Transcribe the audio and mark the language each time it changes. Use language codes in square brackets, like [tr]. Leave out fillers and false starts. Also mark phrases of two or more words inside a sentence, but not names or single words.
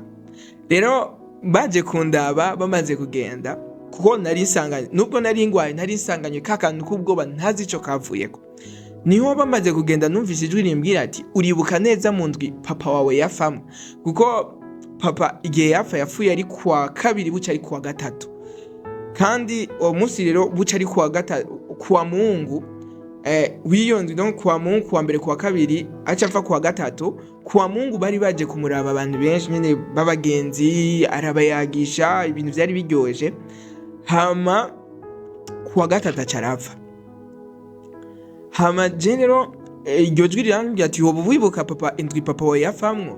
[rn] Rero baje kundaba bamaze kugenda, kuko nubwo nari ngwaye nari nsanganywe kakantu k'ubwoba ntazi ico kavuyeko. Niho bamaze kugenda numvise ijwi rimbwira ati uribuka neza mu ndwi papa wawe yafamwe, kuko papa igihe yapfuye ari kuwa kabiri buca ari kuwa gatatu, kandi uwo munsi rero buca ari kuwa Mungu wiyonzi, donc kuwa Mungu kuwa mbere kuwa kabiri aca apfa kuwa gatatu. Kuwa Mungu bari baje kumuraba abantu benshi nyene babagenzi, arabayagisha, ibintu vyari biryoje. Hama kuwa gatatu aca arapfa. Hama rero iryo jwi rirambwira ati woba wibuka papa indwi papa wawe yafamwo?